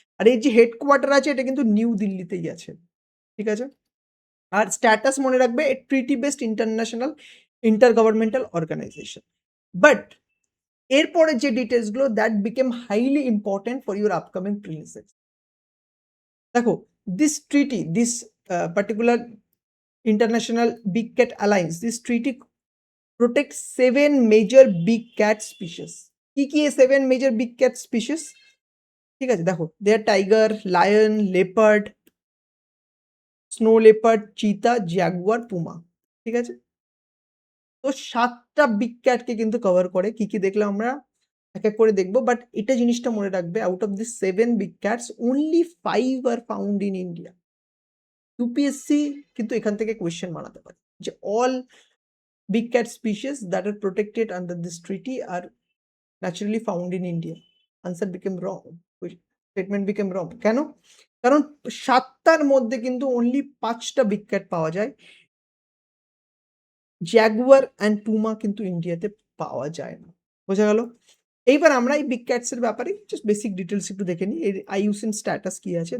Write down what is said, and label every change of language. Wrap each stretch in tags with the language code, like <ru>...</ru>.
<bn>আর এর যে হেডকোয়ার্টার আছে এটা কিন্তু নিউ দিল্লিতেই আছে। ঠিক আছে? আর স্ট্যাটাস মনে রাখবে, ট্রিটি বেসড ইন্টারন্যাশনাল ইন্টারগভর্নমেন্টাল অর্গানাইজেশন।</bn> <en>but</en> <bn>এরপরে যে ডিটেলসগুলো</bn> <en>That became highly important for your upcoming prelims. দেখো, this treaty, this particular International Big Cat Alliance, this treaty protects 7 major big cat species. কি 7 major big cat species?</en> <bn>ঠিক আছে?</bn> <en>দেখো, they are tiger, lion, leopard, snow leopard, cheetah, jaguar, puma.</en> <bn>ঠিক আছে? তো 7টা big ক্যাটকে কিন্তু cover করে। কি দেখলাম আমরা এক এক করে দেখবো।</bn> <en>but</en> <bn>এটা জিনিসটা মনে রাখবে,</bn> <en>Out of this 7 big cats only 5 are found in India. UPSC</en> <bn>কিন্তু এখান থেকে কোয়েশ্চেন বানাতে পারে যে</bn> <en>All big cat species that are protected under this treaty are naturally found in India. Answer became wrong. Statement became wrong.</en> <bn>কেন? কারণ 7টার মধ্যে কিন্তু only 5টা বিগ ক্যাট পাওয়া যায়। জ্যাগুয়ার অ্যান্ড পুমা কিন্তু ইন্ডিয়াতে পাওয়া যায় না। বোঝা গেল? এইবার আমরা এই বিগ ক্যাটস এর ব্যাপারে জাস্ট বেসিক ডিটেলস একটু দেখে নিই। এর আইইউসিএন স্ট্যাটাস কি আছে।</bn>